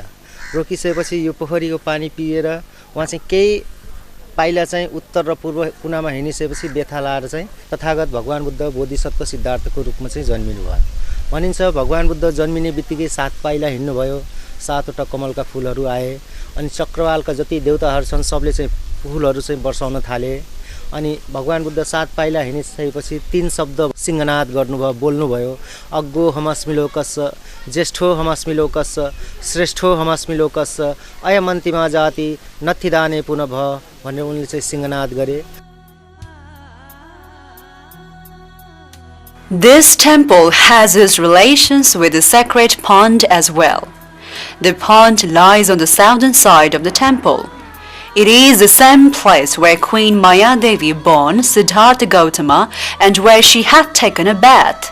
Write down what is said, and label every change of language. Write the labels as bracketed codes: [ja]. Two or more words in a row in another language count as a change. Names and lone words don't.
[ne] रोकिसकेपछि यो पोखरीको पानी पिएर वहाँ चाहिँ केही पाइला चाहिँ उत्तर र पूर्व कुनामा हिँडिसकेपछि बेथा लाएर चाहिँ तथागत भगवान बुद्ध बोधिसत्व सिद्धार्थको रूपमा चाहिँ जन्मिनु भयो। भनिन्छ भगवान बुद्ध जन्मिने बित्तिकै 7 पाइला हिँड्नुभयो, 7वटा कमलका फूलहरू आए, अनि चक्रवालका जति देवताहरू छन् सबले चाहिँ फूलहरू चाहिँ वर्षाउन थाले। अनि भगवान बुद्ध 7 पाइला हिँडिसकेपछि 3 शब्द सिंहनाद गर्नुभयो बोल्नुभयो [pi] अग्गो हमस्मि लोकस्य ज्येष्ठो हमस्मि लोकस्य श्रेष्ठो हमस्मि लोकस्य अयमन्तिमा जाति नथिदाने पुनः भ [ne] भनेर उनले चाहिँ सिंहनाद गरे। [en] This temple has its relations with the sacred pond as well. The pond lies on the southern side of the temple. It is the same place where Queen Mayadevi born Siddhartha Gautama and where she had taken a bath.